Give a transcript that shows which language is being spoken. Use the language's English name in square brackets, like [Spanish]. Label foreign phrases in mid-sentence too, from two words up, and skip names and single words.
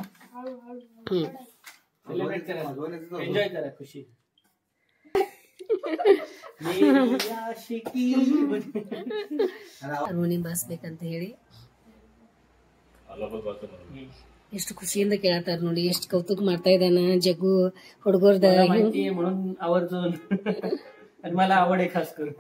[Marathi] एन्जॉय करा खुशी [Kannada] ಹಾರ್ಮೋನಿಯಂ ಬಾರಿಸ್ಬೇಕಂತ ಹೇಳಿ ಎಷ್ಟು ಖುಷಿಯಿಂದ ಕೇಳತ್ತಾರ ನೋಡಿ, ಎಷ್ಟು ಕೌತುಕ ಮಾಡ್ತಾ ಇದ್ದಾನ ಜಗ್ಗು ಹುಡುಗರ್ದ [Marathi] म्हणून आवर्जून आणि मला आवड आहे खास करून.